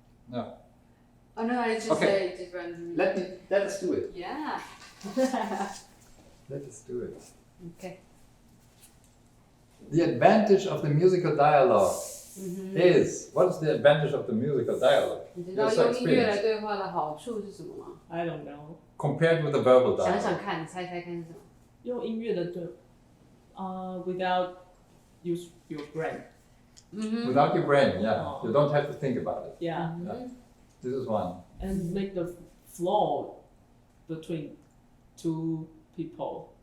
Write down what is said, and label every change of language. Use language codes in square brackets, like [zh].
[en] No. Oh no, I just say just run. Let us do it. Yeah. Let us do it. Okay. The advantage of the musical dialogue is, what is the advantage of the musical dialogue? [zh] 你知道用音乐来对话的好处是什么吗？ [en] I don't know. Compared with the verbal [zh] 想 [en] dialogue. [zh] 想看，猜猜看是什么？用音乐的对， [en] without use your brain. Without your brain, you don't have to think about it. Yeah. This is one. And make the flow between two people.